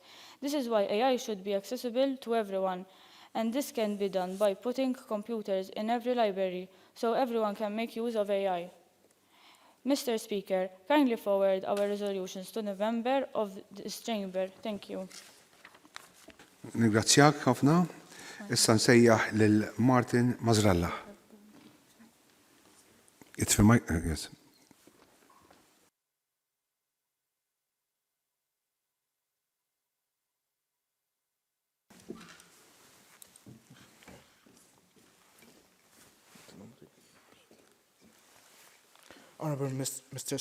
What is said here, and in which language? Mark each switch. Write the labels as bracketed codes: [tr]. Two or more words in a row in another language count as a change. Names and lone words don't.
[en] This is why AI should be accessible to everyone, and this can be done by putting computers in every library so everyone can make use of AI. Mr. Speaker, kindly forward our resolutions to the member of this chamber. Thank you. [mt] Ningrazzjak ħafna. Issa nsejjaħ lil Martin Mazzralla. [en] Yes. Honourable Mr.